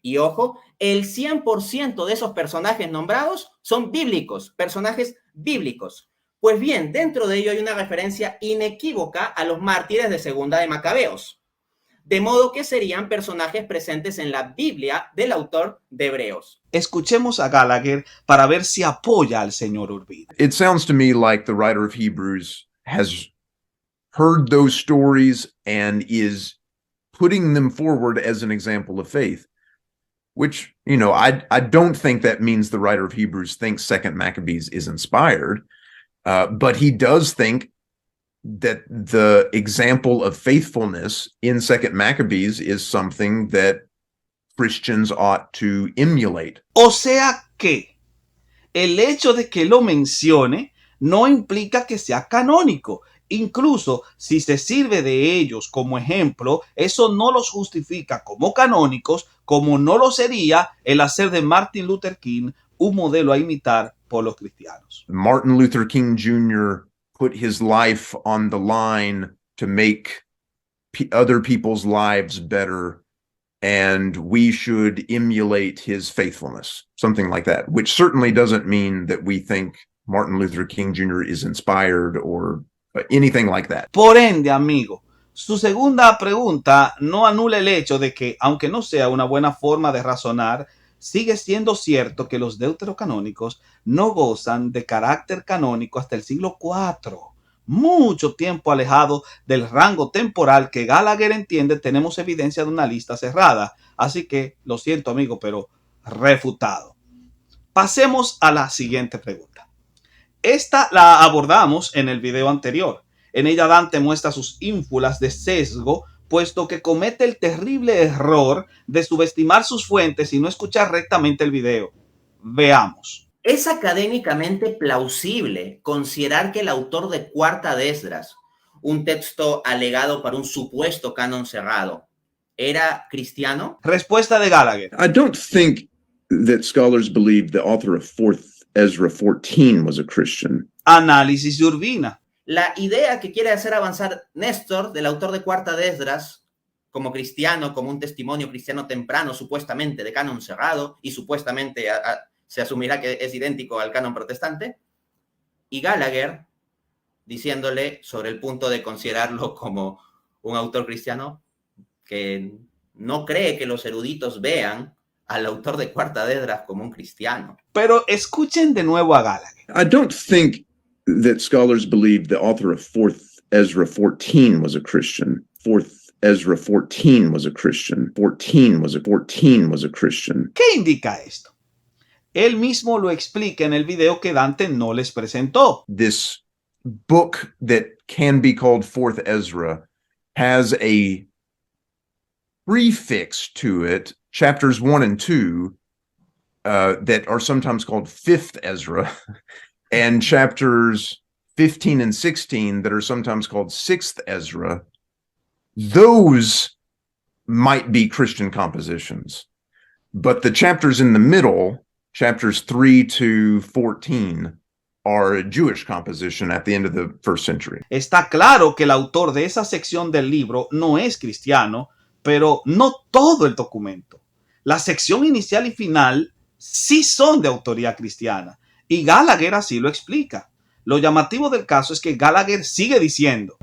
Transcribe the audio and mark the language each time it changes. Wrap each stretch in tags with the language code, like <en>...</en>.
<es>Y ojo, el 100% de esos personajes nombrados son bíblicos, personajes bíblicos. Pues bien, dentro de ello hay una referencia inequívoca a los mártires de 2 de Macabeos. De modo que serían personajes presentes en la Biblia del autor de Hebreos. Escuchemos a Gallagher para ver si apoya al señor Urbina.</es> <en>It sounds to me like the writer of Hebrews has heard those stories and is putting them forward as an example of faith, which, I don't think that means the writer of Hebrews thinks 2nd Maccabees is inspired, but he does think that the example of faithfulness in 2nd Maccabees is something that Christians ought to emulate.</en> <es>O sea que el hecho de que lo mencione no implica que sea canónico. Incluso si se sirve de ellos como ejemplo, eso no los justifica como canónicos, como no lo sería el hacer de Martin Luther King un modelo a imitar por los cristianos.</es> <en>Martin Luther King Jr. put his life on the line to make other people's lives better, and we should emulate his faithfulness, something like that, which certainly doesn't mean that we think Martin Luther King Jr. is inspired or anything like that.</en> <es>Por ende, amigo, su segunda pregunta no anula el hecho de que, aunque no sea una buena forma de razonar, sigue siendo cierto que los deuterocanónicos no gozan de carácter canónico hasta el siglo IV, mucho tiempo alejado del rango temporal que Gallagher entiende. Tenemos evidencia de una lista cerrada, así que lo siento, amigo, pero refutado. Pasemos a la siguiente pregunta. Esta la abordamos en el video anterior. En ella Dante muestra sus ínfulas de sesgo, puesto que comete el terrible error de subestimar sus fuentes y no escuchar rectamente el video. Veamos. Es académicamente plausible considerar que el autor de Cuarta de Esdras, un texto alegado para un supuesto canon cerrado, ¿era cristiano? Respuesta de Gallagher.</es> <en>I don't think that scholars believe the author of 4th Ezra 14 was a Christian.</en> <es>Análisis de Urbina. La idea que quiere hacer avanzar Néstor, del autor de Cuarta de Esdras, como cristiano, como un testimonio cristiano temprano, supuestamente de canon cerrado, y supuestamente se asumirá que es idéntico al canon protestante, y Gallagher diciéndole sobre el punto de considerarlo como un autor cristiano que no cree que los eruditos vean al autor de Cuarta de Esdras como un cristiano. Pero escuchen de nuevo a Gallagher.</es> <en>I don't think that scholars believe the author of 4th Ezra 14 was a Christian. 4th Ezra 14 was a Christian. 14 was a Christian.</en> <es>¿Qué indica esto? Él mismo lo explica en el video que Dante no les presentó.</es> <en>This book that can be called 4th Ezra has a prefix to it, chapters 1 and 2, that are sometimes called 5th Ezra, and chapters 15 and 16 that are sometimes called 6th Ezra. Those might be Christian compositions, but the chapters in the middle, chapters 3 to 14, are a Jewish composition at the end of the 1st century.</en> <es>Está claro que el autor de esa sección del libro no es cristiano, pero no todo el documento. La sección inicial y final sí son de autoría cristiana, y Gallagher así lo explica. Lo llamativo del caso es que Gallagher sigue diciendo:</es>